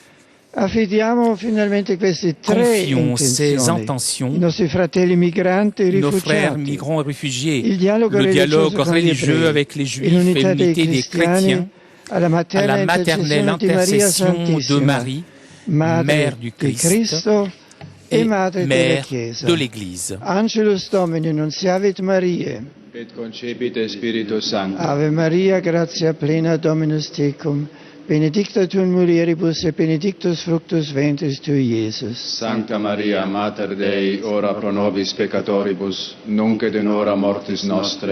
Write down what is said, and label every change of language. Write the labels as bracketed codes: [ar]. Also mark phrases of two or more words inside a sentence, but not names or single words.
[fr] Confions ces intentions, nos frères migrants et réfugiés, le dialogue religieux avec les Juifs et l'unité des chrétiens, à la maternelle intercession de Marie, Mère du Christ et Mère de l'Église. [la] Angelus Domini, nunciavit Mariae. Et concepite Spiritus Sancto. Ave Maria, gratia plena Dominus tecum, benedicta tu in mulieribus et benedictus fructus ventris tui, Iesus. Sancta Maria, Mater Dei, ora pro nobis peccatoribus, nunc et in hora mortis nostre.